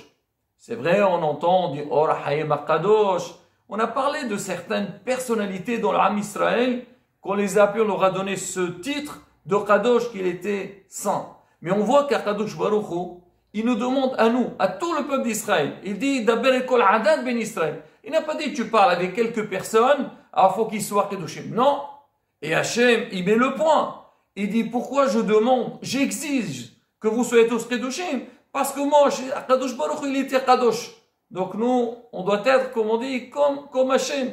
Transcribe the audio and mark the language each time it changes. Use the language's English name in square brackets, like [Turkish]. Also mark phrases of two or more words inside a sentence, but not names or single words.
[French] C'est vrai, on entend, on dit, Or Hayem Kadosh. On a parlé de certaines personnalités dans l'Am Israël, qu'on les a appelés, on leur a donné ce titre de Kadosh qu'il était saint. Mais on voit qu' [Hebrew] הקדוש ברוך הוא, [French] il nous demande à nous, à tout le peuple d'Israël. Il dit [Hebrew] דבר כל עדת בני ישראל. [French] Il n'a pas dit tu parles avec quelques personnes, alors il faut qu'ils soient Kedushim. Non. Et Hachem, il met le point. Il dit pourquoi je demande, j'exige que vous soyez tous Kedushim, parce que moi, [Hebrew] הקדוש ברוך הוא, [French] il était Kadosh. Donc nous, on doit être, comme on dit, comme Hachem.